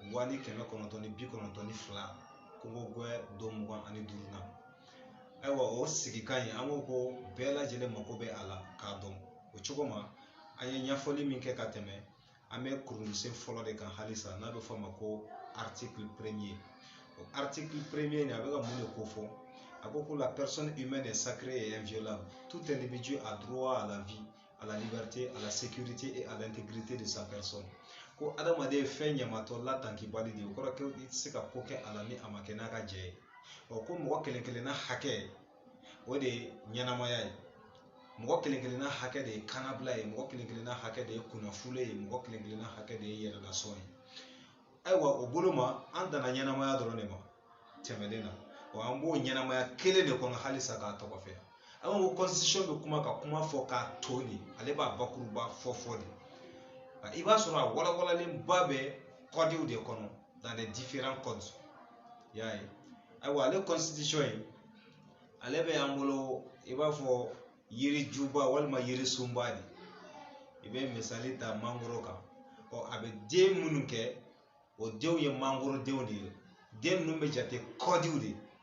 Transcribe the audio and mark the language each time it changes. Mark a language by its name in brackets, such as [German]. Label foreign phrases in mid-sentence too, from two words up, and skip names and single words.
[Bambara] 1992 Congo gwe 2025 na ayiwa o sigikan in an ko bɛɛ lajɛlen mako bɛ a la k'a dɔn o cogo ma an ye ɲɛfɔli min kɛ ka tɛmɛ an bɛ kurunsen fɔlɔ de kan halisa n'a bɛ fɔ ma ko [French] article premier [Bambara] o [French] article premier [Bambara] ni a bɛ ka mun de ko fɔ a ko ko [French] la personne humaine est sacrée et inviolable tout individu a droit à la vie à la liberté à la sécurité et à l'intégrité de sa personne [Bambara] ko adamaden ye fɛn ɲamatɔ latankibali de o kɔrɔ kɛ i tɛ se ka ko kɛ a la ni a ma kɛ n'a ka jɛ ye ko mɔgɔ kelen kelenna hakɛ o de ye ɲɛnamaya ye mɔgɔ kelen kelenna hakɛ de ye kanabila ye mɔgɔ kelen kelenna hakɛ de ye kunnafule ye mɔgɔ kelen kelenna hakɛ de ye yɛrɛlasɔn ye ayiwa o bolo ma an danna ɲɛnamaya dɔrɔn de ma tɛmɛlen na wa an b'o ɲɛnamaya kelen de kɔnɔ halisa k'a tɔgɔ fɛ an ko constitution bɛ kuma ka kuma fɔ k'a to de ale b'a bakuruba fɔ de i b'a sɔrɔ a walawalalenba bɛ kɔdiw de kɔnɔ [French] dans les différents codes [Bambara] y'a ye ayiwa ale constitution in ale bɛ an bolo i b'a fɔ yirijuba walima yirisunba de i bɛ misali ta mangoro kan a bɛ den minnu kɛ o denw ye mangoro denw de ye den ninnu bɛ jate kɔdiw de